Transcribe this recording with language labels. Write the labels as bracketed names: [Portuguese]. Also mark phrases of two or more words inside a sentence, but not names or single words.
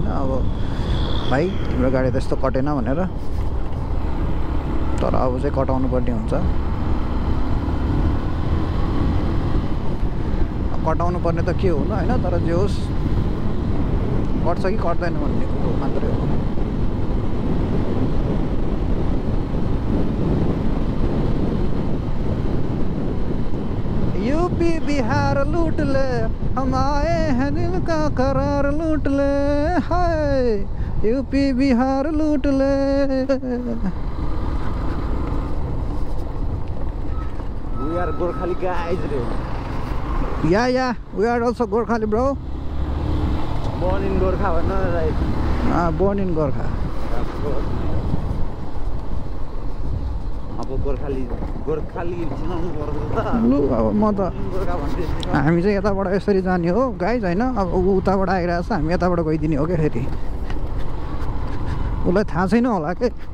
[Nepali] अब भाइ तिम्रो गाडी त यस्तो कटेन भनेर, तर अब चाहिँ कटाउनु पर्ने हुन्छ। कटाउनु पर्ने त के हुनु होइन, तर जे होस् कट्छ कि कट्दैन भन्ने कुरो मात्रै हो। [Hindi] यूपी बिहार लूट ले, हम आए हैं दिल का करार लूट ले, हाय यूपी बिहार लूट ले। [English] We are Gorkhali guys, bro. Yeah, we are also Gorkhali, bro. Born in Gorkha, no, right? Born in Gorkha. [Nepali] अब गोर्खाली चिनाउनु पर्छ त। लु अब म त गोर्खा भन्दै हामी चाहिँ यताबाट यसरी जाने हो गाइज होइन। अब ऊ उताबाट आइरहेको छ, हामी यताबाट गइदिने हो क्या। फेरि उसलाई थाहा छैन होला के।